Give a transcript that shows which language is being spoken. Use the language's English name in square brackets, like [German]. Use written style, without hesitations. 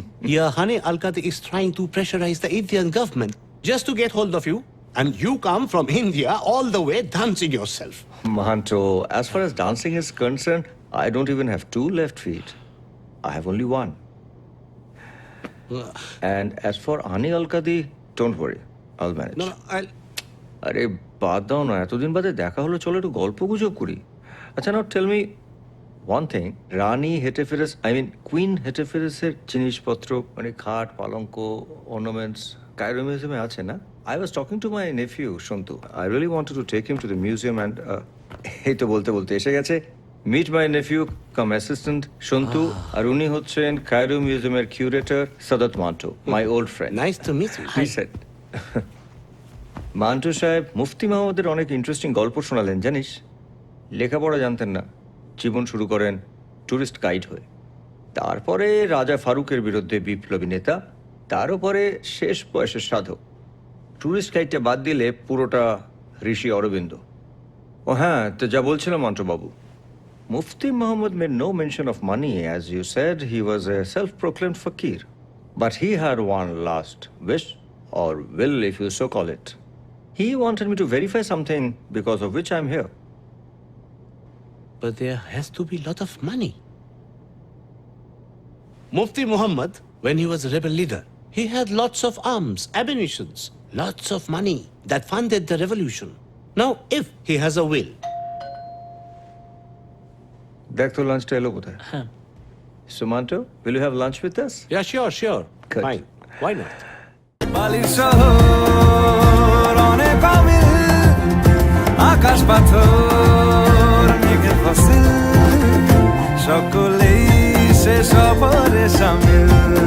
[English] Here, Hani Al-Qadi is trying to pressurize the Indian government just to get hold of you. And you come from India all the way dancing yourself. Mahanto, as far as dancing is concerned, I don't even have 2 left feet. I have only 1. And as for Ani Al-Qadi, don't worry. I'll manage. No, I'll... [Bangla] আরে বাদ দাও না, এতদিন বাদে দেখা হলো, চলো একটু গল্প গুজব করি। আচ্ছা, [English] Now tell me one thing. [Bangla] Rani হেটেফিরেস, [English] I mean [Bangla] queen হেটেফিরেসের জিনিসপত্র, মানে খাট, পালঙ্ক, অর্নামেন্টস কায়রো মিউজিয়ামে আছে না? [English] I was talking to my nephew Santu. I really wanted to take him to the museum and [Bangla] এই তো বলতে বলতে এসে গেছে। [English] meet my nephew cum assistant [Bangla] Santu, আর উনি হচ্ছেন কায়রো মিউজিয়ামের curator Saadat Manto, [English] My old friend. Nice to meet you. He said. [Bangla] Mantoux সাহেব মুফতি মাহমুদের অনেক ইন্টারেস্টিং গল্প শোনালেন জানিস। লেখাপড়া জানতেন না, জীবন শুরু করেন ট্যুরিস্ট গাইড হয়ে। তারপরে রাজা ফারুকের বিরুদ্ধে বিপ্লবী নেতা, তার উপরে শেষ বয়সের সাধক। ট্যুরিস্ট গাইডটা বাদ দিলে পুরোটা ঋষি অরবিন্দ। ও হ্যাঁ, তো যা বলছিলাম মান্টুবাবু, মুফতি Mohammad [English] made no mention of money. As you said, he was a self-proclaimed fakir. But he had one last wish, or will if you so call it. He wanted me to verify something because of which I'm here. But there has to be a lot of money. Mufti Muhammad, when he was a rebel leader, he had lots of arms, ammunitions, lots of money that funded the revolution. Now, if he has a will... [Bangla] দেখ তো লাঞ্চটা এলো কোথায়? হ্যাঁ। [English] Sumanto, will you have lunch with us? Yeah, sure. Good. Fine. Why not? [Bangla] বালির শহর অনেক অমিল, আকাশ পাথর মেঘের ফসল, সকলেই সে সফরে সামিল।